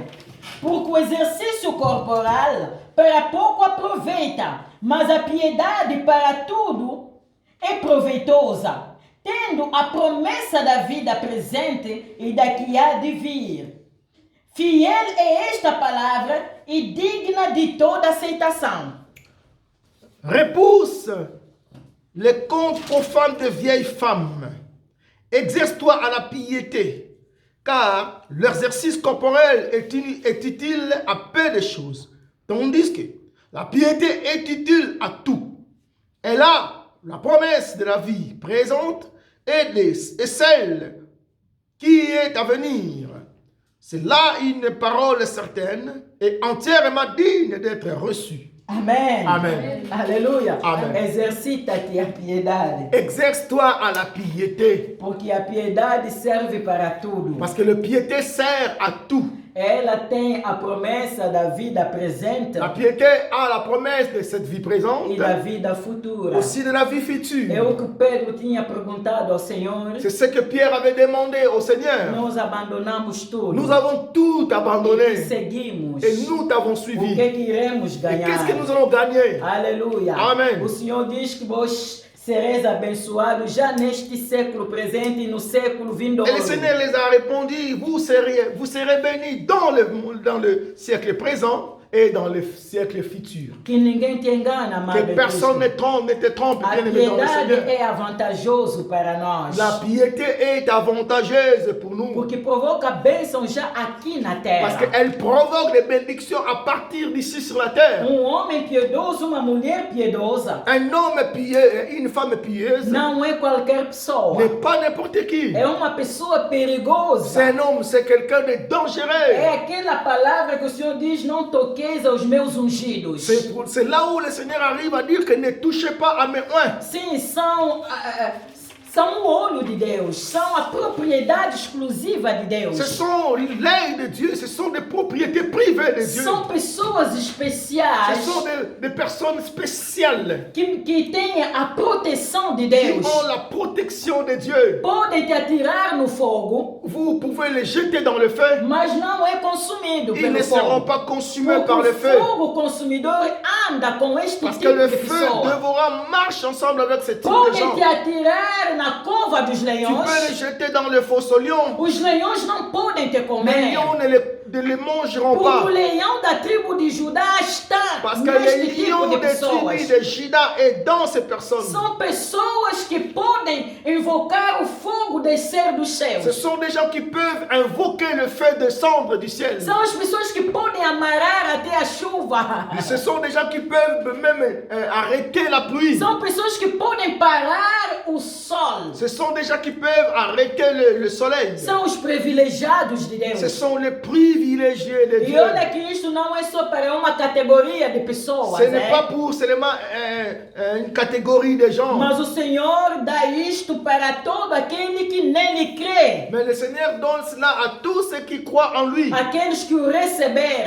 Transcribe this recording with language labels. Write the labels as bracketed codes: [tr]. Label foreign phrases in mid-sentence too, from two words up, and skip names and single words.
[pt] Porque o exercício corporal para pouco aproveita, mas a piedade para tudo é proveitosa, tendo a promessa da vida presente e da que há de vir. Fiel é esta palavra e digna de toda aceitação. [fr] Repousse les contes profanes de vieilles femmes. Exerce-toi à la piété, car l'exercice corporel est utile à peu de choses, tandis que la piété est utile à tout. Elle a la promesse de la vie présente et celle qui est à venir. C'est là une parole certaine et entièrement digne d'être reçue. [pt] Amém. [fr] Amen. [pt] Aleluia. Amém. Exercita-te a piedade. [fr] Exerce-toi à la piété. [pt] Porque a piedade serve para tudo. [fr] Parce que le piété sert à tout. [pt] Ela tem a promessa da vida presente [fr] La piété a la promesse de cette vie présente, [pt] e da vida futura. [fr] aussi de la vie future. [pt] É o que Pedro tinha perguntado ao Senhor. [fr] C'est ce que Pierre avait demandé au Seigneur. [pt] Nós abandonamos tudo. [fr] Nous avons tout [pt] E [fr] abandonné [pt] seguimos. [fr] et nous t'avons [pt] O [fr] suivi. [pt] que que iremos [fr] Et [pt] ganhar? [fr] qu'est-ce que nous allons gagner? [pt] Aleluia. Amém. O Senhor diz que vós sereis abençoados já neste século presente e no século vindouro. [fr] Et le Seigneur les a répondu, vous serez bénis dans le siècle présent et dans le siècle futur. [pt] Que ninguém te engana, amado. [fr] Que personne ne te trompe, [pt] A [fr] bien-aimé dans le [pt] piedade [fr] Seigneur. [pt] é avantajoso para nós. [fr] La piété est avantageuse pour nous. [pt] Porque provoca bênção já aqui na [fr] Parce [pt] terra. [fr] qu'elle provoque des bénédictions à partir d'ici sur la terre. [pt] Homem piedoso, uma mulher piedosa, [fr] Un homme pieux, une femme pieuse [pt] não é qualquer pessoa. [fr] n'est pas n'importe qui. [pt] É uma pessoa perigosa. [fr] C'est un homme, c'est quelqu'un de [pt] É [fr] dangereux. [pt] aquela palavra que o Senhor diz, não toqueis aos meus ungidos. [fr] C'est là où le Seigneur arrive à dire que ne touchez pas à mes oins. [pt] Sim, são o olho de Deus, são a propriedade exclusiva de Deus. [fr] Ce sont l'œil de Dieu, ce sont des propriétés privées de Dieu. [pt] São pessoas especiais [fr] Ce sont des personnes spéciales [pt] que têm a proteção de [fr] qui [pt] Deus. [fr] ont la protection de Dieu. [pt] Podem te atirar no fogo, [fr] Vous pouvez les jeter dans le feu. [pt] mas não é consumido [fr] Ils [pt] pelo [fr] ne seront [pt] fogo. [fr] pas consumés [pt] Porque [fr] par le [pt] o [fr] feu. [pt] fogo consumidor anda com este [fr] Parce que [pt] tipo [fr] le [pt] de [fr] feu [pt] pessoa. [fr] dévorant marche ensemble avec ce type de [pt] Podem [fr] gens. [pt] te atirar na cova dos [fr] Tu peux les [pt] leões. [fr] jeter dans le fosse au lion. [pt] Os leões não podem te [fr] Les [pt] comer. [fr] lions ne les mangeront [pt] Porque o [fr] pas. [pt] leão da tribo de Judá está [fr] Parce que [pt] neste [fr] les [pt] tipo [fr] lions [pt] de [fr] des tribus [pt] pessoas. [fr] de Juda est dans ces personnes. [pt] São pessoas que podem invocar o fogo descer dos [fr] Ce [pt] céus. [fr] sont des gens qui peuvent invoquer le feu descendre du ciel. [pt] São as pessoas que podem amarrar até a chuva. [fr] Ce sont des gens qui peuvent même arrêter la pluie. [pt] São pessoas que podem parar o sol. [fr] Ce sont des gens qui peuvent arrêter le soleil. [pt] São os privilegiados de [fr] Ce [pt] Deus. [fr] sont les privilégiés de [pt] E [fr] Dieu. [pt] olha que isso não é só para uma categoria de pessoas, [fr] Ce n'est [pt] né? [fr] pas pour seulement une catégorie de gens. [pt] Mas o Senhor dá isto para todo aquele que nele crê. [fr] Mais le Seigneur donne cela à tous ceux qui croient en lui. [pt] Aqueles que o receberam.